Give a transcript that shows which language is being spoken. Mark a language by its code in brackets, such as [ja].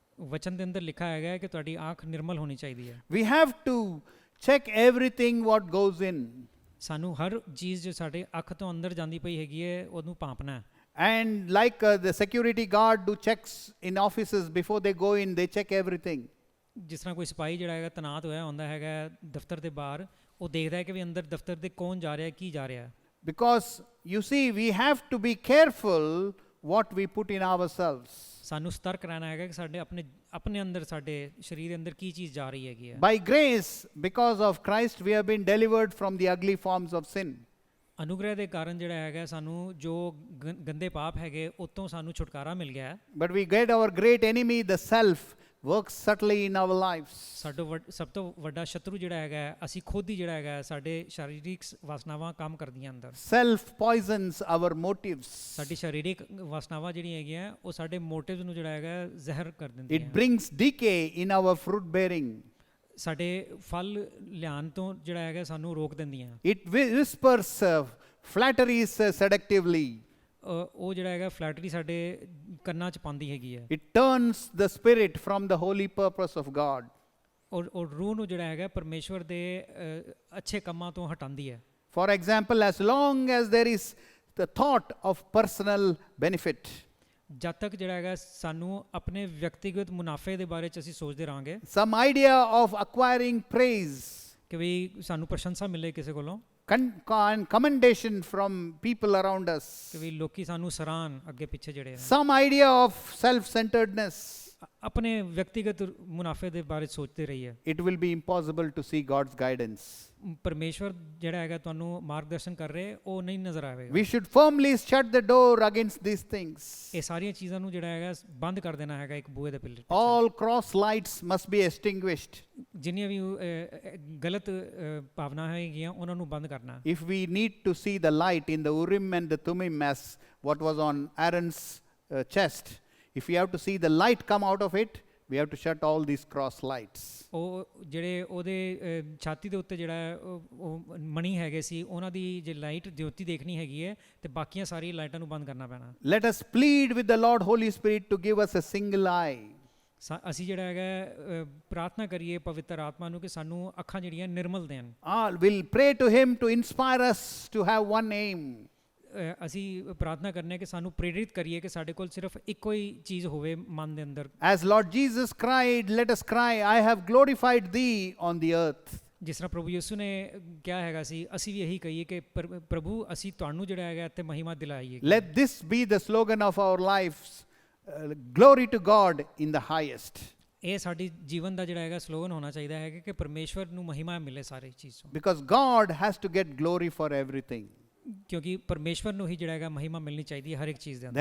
[pa] ਵਚਨ ਦੇ ਅੰਦਰ ਲਿਖਾ ਹੈਗਾ ਕਿ ਤੁਹਾਡੀ ਅੱਖ ਨਿਰਮਲ ਹੋਣੀ ਚਾਹੀਦੀ ਹੈ। [en] We have to check everything what goes in. [pa] ਸਾਨੂੰ ਹਰ ਚੀਜ਼ ਜੋ ਸਾਡੇ ਅੱਖ ਤੋਂ ਅੰਦਰ ਜਾਂਦੀ ਪਈ ਹੈਗੀ ਹੈ ਉਹਨੂੰ ਭਾਂਪਣਾ ਹੈ। [en] And like the security guard do checks in offices before they go in, they check everything. [pa] ਜਿਸ ਤਰ੍ਹਾਂ ਕੋਈ ਸਿਪਾਹੀ ਜਿਹੜਾ ਹੈਗਾ ਤੈਨਾਤ ਹੋਇਆ ਹੁੰਦਾ ਹੈਗਾ ਦਫ਼ਤਰ ਦੇ ਬਾਹਰ, ਉਹ ਦੇਖਦਾ ਹੈ ਕਿ ਵੀ ਅੰਦਰ ਦਫ਼ਤਰ ਦੇ ਕੌਣ ਜਾ ਰਿਹਾ ਕੀ ਜਾ ਰਿਹਾ। [en] Because you see, we have to be careful what we put in ourselves. [pa] ਸਾਨੂੰ ਸਤਰਕ ਰਹਿਣਾ ਹੈਗਾ ਕਿ ਸਾਡੇ ਆਪਣੇ ਅੰਦਰ ਸਾਡੇ ਸਰੀਰ ਦੇ ਅੰਦਰ ਕੀ ਚੀਜ਼ ਜਾ ਰਹੀ ਹੈਗੀ ਹੈ। [en] By grace, because of Christ, we have been delivered from the ugly forms of sin. [pa] ਅਨੁਗ੍ਰਹਿ ਦੇ ਕਾਰਨ ਜਿਹੜਾ ਹੈਗਾ ਸਾਨੂੰ ਜੋ ਗੰਦੇ ਪਾਪ ਹੈਗੇ ਉਤੋਂ ਸਾਨੂੰ ਛੁਟਕਾਰਾ ਮਿਲ ਗਿਆ ਹੈ। [en] But we get our great enemy, the self, works subtly in our lives. [pa] ਸਾਡਾ ਸਭ ਤੋਂ ਵੱਡਾ ਸ਼ਤਰੂ ਜਿਹੜਾ ਹੈਗਾ ਅਸੀਂ ਖੁਦ ਹੀ ਜਿਹੜਾ ਹੈਗਾ ਸਾਡੇ ਸਰੀਰਕ ਵਾਸਨਾਵਾਂ ਕੰਮ ਕਰਦੀਆਂ ਅੰਦਰ। [en] Self poisons our motives. [pa] ਸਾਡੀ ਸਰੀਰਕ ਵਾਸਨਾਵਾਂ ਜਿਹੜੀਆਂ ਹੈਗੀਆਂ ਉਹ ਸਾਡੇ ਮੋਟਿਵਸ ਨੂੰ ਜਿਹੜਾ ਹੈਗਾ ਜ਼ਹਿਰ ਕਰ ਦਿੰਦੀਆਂ। [en] It brings decay in our fruit bearing. [pa] ਸਾਡੇ ਫਲ ਲਿਆਉਣ ਤੋਂ ਜਿਹੜਾ ਹੈਗਾ ਸਾਨੂੰ ਰੋਕ ਦਿੰਦੀਆਂ। [en] It whispers flatteries seductively. [pa] ਉਹ ਜਿਹੜਾ ਹੈਗਾ ਫਲੈਟਰੀ ਸਾਡੇ ਕੰਨਾਂ 'ਚ ਪਾਉਂਦੀ ਹੈਗੀ ਹੈ। [en] It turns the spirit from the holy purpose of God. [pa] ਔਰ ਰੂਹ ਨੂੰ ਜਿਹੜਾ ਹੈਗਾ ਪਰਮੇਸ਼ਵਰ ਦੇ ਅੱਛੇ ਕੰਮਾਂ ਤੋਂ ਹਟਾਉਂਦੀ ਹੈ। [en] For example, as long as there is the thought of personal benefit, [pa] ਜਦ ਤੱਕ ਜਿਹੜਾ ਹੈਗਾ ਸਾਨੂੰ ਆਪਣੇ ਵਿਅਕਤੀਗਤ ਮੁਨਾਫੇ ਦੇ ਬਾਰੇ 'ਚ ਅਸੀਂ ਸੋਚਦੇ ਰਹਾਂਗੇ, [en] some idea of acquiring praise, [pa] ਕਿ ਵੀ ਸਾਨੂੰ ਪ੍ਰਸ਼ੰਸਾ ਮਿਲੇ ਕਿਸੇ ਕੋਲੋਂ, [en] commendation from people around us, [pa] ਕਿ ਵੀ ਲੋਕੀ ਸਾਨੂੰ ਸਰਾਹਣ ਅੱਗੇ ਪਿੱਛੇ ਜਿਹੜੇ [en] some idea of self-centeredness, [pa] ਆਪਣੇ ਵਿਅਕਤੀਗਤ ਮੁਨਾਫੇ ਦੇ ਬਾਰੇ ਸੋਚਦੇ ਰਹੀਏ, [en] it will be impossible to see God's guidance. [pa] ਪਰਮੇਸ਼ਵਰ ਜਿਹੜਾ ਹੈਗਾ ਤੁਹਾਨੂੰ ਮਾਰਗਦਰਸ਼ਨ ਕਰ ਰਹੇ ਉਹ ਨਹੀਂ ਨਜ਼ਰ ਆਵੇਗਾ। [en] We should firmly shut the door against these things. [pa] ਇਹ ਸਾਰੀਆਂ ਚੀਜ਼ਾਂ ਨੂੰ ਜਿਹੜਾ ਹੈਗਾ ਬੰਦ ਕਰ ਦੇਣਾ ਹੈਗਾ ਇੱਕ ਬੂਹੇ ਦੇ ਪਿੱਛੇ। [en] All cross lights must be extinguished. [pa] ਜਿੰਨੀਆਂ ਵੀ ਗਲਤ ਭਾਵਨਾ ਹੈਗੀਆਂ ਉਹਨਾਂ ਨੂੰ ਬੰਦ ਕਰਨਾ। [en] If we need to see the light in the Urim and the Thummim as what was on Aaron's chest, if we have to see the light come out of it, we have to shut all these cross lights. [pa] ਉਹ ਜਿਹੜੇ ਉਹਦੇ ਛਾਤੀ ਦੇ ਉੱਤੇ ਜਿਹੜਾ ਉਹ ਮਣੀ ਹੈਗੇ ਸੀ ਉਹਨਾਂ ਦੀ ਜੇ ਲਾਈਟ ਜੋਤੀ ਦੇਖਣੀ ਹੈਗੀ ਹੈ ਤੇ ਬਾਕੀਆਂ ਸਾਰੀਆਂ ਲਾਈਟਾਂ ਨੂੰ ਬੰਦ ਕਰਨਾ ਪੈਣਾ। [en] Let us plead with the Lord Holy Spirit to give us a single eye. [pa] ਅਸੀਂ ਜਿਹੜਾ ਹੈਗਾ ਪ੍ਰਾਰਥਨਾ ਕਰੀਏ ਪਵਿੱਤਰ ਆਤਮਾ ਨੂੰ ਕਿ ਸਾਨੂੰ ਅੱਖਾਂ ਜਿਹੜੀਆਂ ਨਿਰਮਲ ਦੇਣ। [en] We'll pray to him to inspire us to have one aim. [pa] ਅਸੀਂ ਪ੍ਰਾਰਥਨਾ ਕਰਨੇ ਕਿ ਸਾਨੂੰ ਪ੍ਰੇਰਿਤ ਕਰੀਏ ਕਿ ਸਾਡੇ ਕੋਲ ਸਿਰਫ ਇੱਕੋ ਹੀ ਚੀਜ਼ ਹੋਵੇ ਮਨ ਦੇ ਅੰਦਰ। [en] As Lord Jesus cried, let us cry, I have glorified thee on the earth. [pa] ਜਿਸ ਤਰ੍ਹਾਂ ਪ੍ਰਭੂ ਯਿਸੂ ਨੇ ਕਿਹਾ ਹੈਗਾ ਸੀ ਅਸੀਂ ਵੀ ਇਹੀ ਕਹੀਏ ਕਿ ਪ੍ਰਭੂ ਅਸੀਂ ਤੁਹਾਨੂੰ ਜਿਹੜਾ ਹੈਗਾ ਇੱਥੇ ਮਹਿਮਾ ਦਿਲਾਈਏ। [en] Let this be the slogan of our lives, glory to God in the highest. [pa] ਇਹ ਸਾਡੀ ਜੀਵਨ ਦਾ ਜਿਹੜਾ ਹੈਗਾ ਸਲੋਗਨ ਹੋਣਾ ਚਾਹੀਦਾ ਹੈ ਕਿ ਪਰਮੇਸ਼ਵਰ ਨੂੰ ਮਹਿਮਾ ਮਿਲੇ ਸਾਰੀ ਚੀਜ਼ ਤੋਂ। [en] Because God has to get glory for everything. [pa] ਕਿਉਂਕਿ ਪਰਮੇਸ਼ਵਰ ਨੂੰ ਹੀ ਜਿਹੜਾ ਹੈਗਾ ਮਹਿਮਾ ਮਿਲਣੀ ਚਾਹੀਦੀ ਹੈ ਹਰ ਇੱਕ ਚੀਜ਼ ਦੇ ਅੰਦਰ।